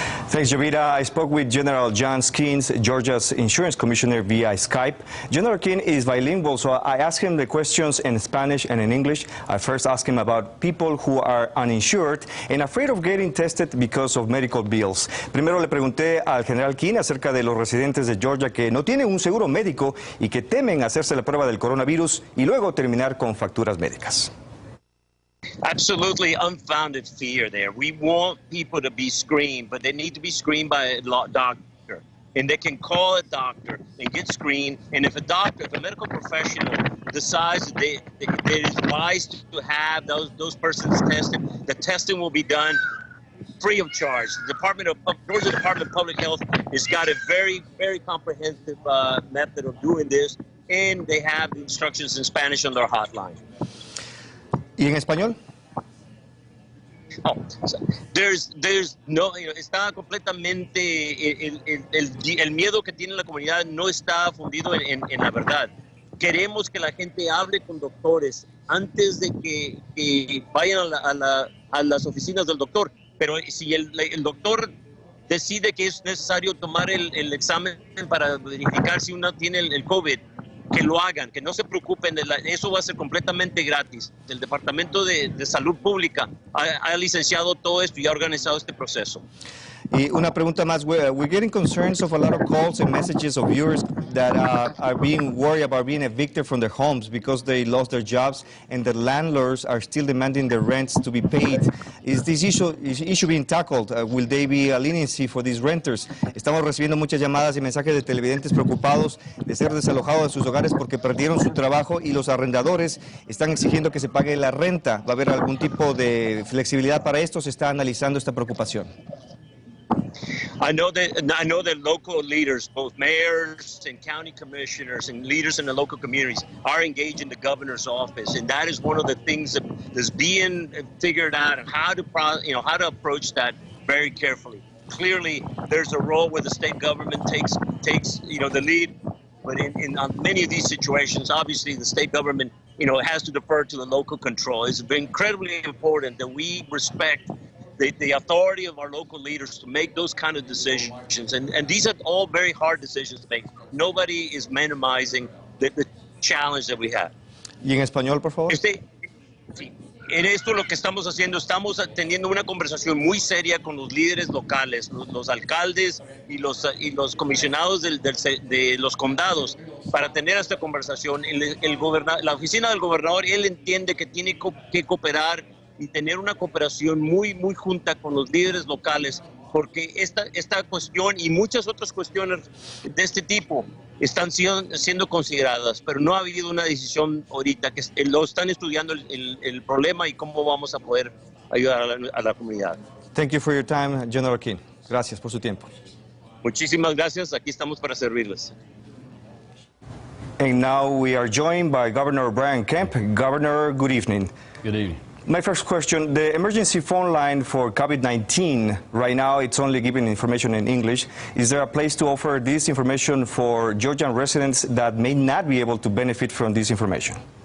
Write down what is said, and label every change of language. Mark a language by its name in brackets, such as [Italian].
[English] Thanks, Jovita. I spoke with General John Skins, Georgia's insurance commissioner, via Skype. General King is bilingual, so I asked him the questions in Spanish and in English. I first asked him about people who are uninsured and afraid of getting tested because of medical bills. [Spanish] Primero le pregunté al General King acerca de los residentes de Georgia que no tienen un seguro médico y que temen hacerse la prueba del coronavirus y luego terminar con facturas médicas. [English] Absolutely unfounded fear there. We want people to be screened, but they need to be screened by a doctor. And they can call a doctor and get screened. And if a medical professional decides that it is wise to have those persons tested, the testing will be done free of charge. The Georgia Department of Public Health has got a very, very comprehensive method of doing this, and they have the instructions in Spanish on their hotline. [Spanish] ¿Y en español? [English] Oh, there's no, [Spanish] está completamente, el miedo que tiene la comunidad no está fundido en la verdad. Queremos que la gente hable con doctores antes de que vayan a las oficinas del doctor. Pero si el doctor decide que es necesario tomar el examen para verificar si uno tiene el COVID, que lo hagan, que no se preocupen, eso va a ser completamente gratis. El Departamento de Salud Pública ha licenciado todo esto y ha organizado este proceso. Y una pregunta más, [English] we're getting concerns of a lot of calls and messages of viewers that are being worried about being evicted from their homes because they lost their jobs and the landlords are still demanding their rents to be paid. Is this issue being tackled? Will there be a leniency for these renters? [Spanish] Estamos recibiendo muchas llamadas y mensajes de televidentes preocupados de ser desalojados de sus hogares porque perdieron su trabajo y los arrendadores están exigiendo que se pague la renta. ¿Va a haber algún tipo de flexibilidad para esto? ¿Se está analizando esta preocupación? [English] I know that local leaders, both mayors and county commissioners and leaders in the local communities, are engaged in the governor's office, and that is one of the things that is being figured out, and how to approach that very carefully. Clearly, there's a role where the state government takes the lead, but in many of these situations, obviously the state government has to defer to the local control. It's incredibly important that we respect the authority of our local leaders to make those kind of decisions. And these are all very hard decisions to make. Nobody is minimizing the challenge that we have. [Spanish] ¿Y en español, por favor? Sí. En esto lo que estamos haciendo, estamos teniendo una conversación muy seria con los líderes locales, los alcaldes y los comisionados de los condados para tener esta conversación. La oficina del gobernador, él entiende que tiene que cooperar y tener una cooperación muy junta con los líderes locales, porque esta cuestión y muchas otras cuestiones de este tipo están siendo consideradas, pero no ha habido una decisión ahorita, que lo están estudiando el problema y cómo vamos a poder ayudar a la comunidad. [English] Thank you for your time, General King. [Spanish] Gracias por su tiempo. Muchísimas gracias, aquí estamos para servirles. [English] And now we are joined by Governor Brian Kemp. Governor, good evening. Good evening. My first question, the emergency phone line for COVID-19, right now it's only giving information in English. Is there a place to offer this information for Georgian residents that may not be able to benefit from this information?